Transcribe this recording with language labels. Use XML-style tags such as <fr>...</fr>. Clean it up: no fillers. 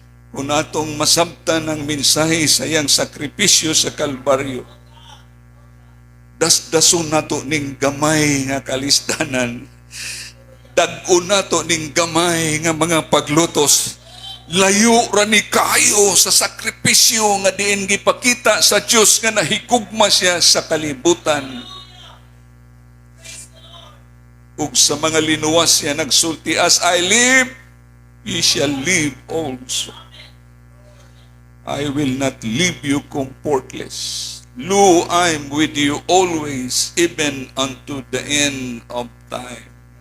<ceb>Kung atong masabtan ang mensahe sa iyang sakripisyo sa Kalbaryo, dasdason nato ning gamay nga kalisdanan, dag-on nato ning gamay nga mga paglutos, layo ra ni kayo sa sakripisyo nga diin gipakita sa Dios nga nahigugma siya sa kalibutan. Ug sa mga linuwas siya nagsulti,</ceb> <en>as I live, ye shall live also. I will not leave you comfortless. Lo, I'm with you always, even unto the end of time.</en>